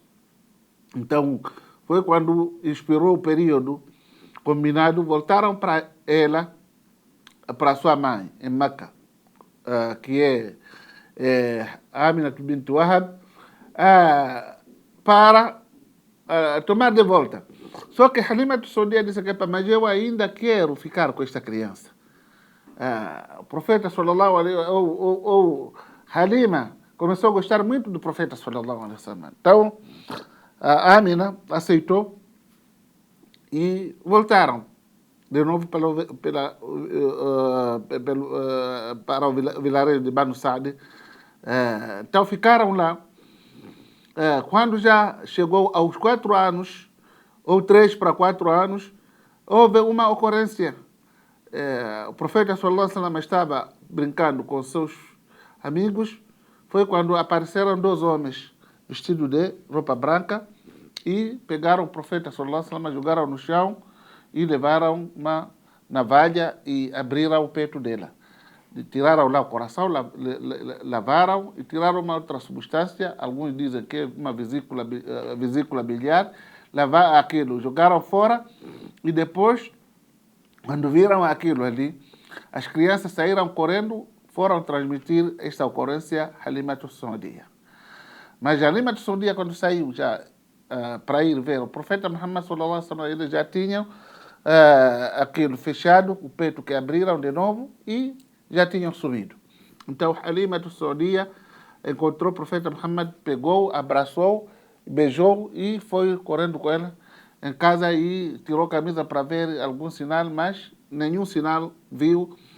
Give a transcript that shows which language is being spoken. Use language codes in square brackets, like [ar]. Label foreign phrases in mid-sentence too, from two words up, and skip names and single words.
[pt] Então, foi quando expirou o período combinado, voltaram para ela, para sua mãe, em Meca, que é Amina bint Wahab, para tomar de volta. Só que Halima Saadia disse que mas eu ainda quero ficar com esta criança. O profeta [ar] صلى الله عليه [pt] ou Halima começou a gostar muito do profeta [ar] صلى الله عليه وسلم. [pt] Então, a Amina aceitou e voltaram de novo para o vilarejo de Banu Saad. Então ficaram lá. Quando já chegou aos 4 anos, ou 3 para 4 anos, houve uma ocorrência. O profeta [ar] صلى الله عليه وسلم [pt] estava brincando com seus amigos. Foi quando apareceram 2 homens vestidos de roupa branca e pegaram o profeta [ar] صلى الله عليه وسلم, [pt] jogaram no chão e levaram uma navalha e abriram o peito dela. Tiraram lá o coração, lavaram e tiraram uma outra substância, alguns dizem que é uma vesícula biliar, lavaram aquilo, jogaram fora e depois, quando viram aquilo ali, as crianças saíram correndo, foram transmitir esta ocorrência a Halima Saadia. Mas Halima Saadia, quando saiu já para ir ver o profeta Muhammad [ar] صلى الله عليه وسلم, [pt] eles já tinham aquilo fechado, o peito que abriram de novo e já tinham subido. Então Halima Saadia encontrou o profeta Muhammad, pegou, abraçou, beijou e foi correndo com ela em casa e tirou a camisa para ver algum sinal, mas nenhum sinal viu.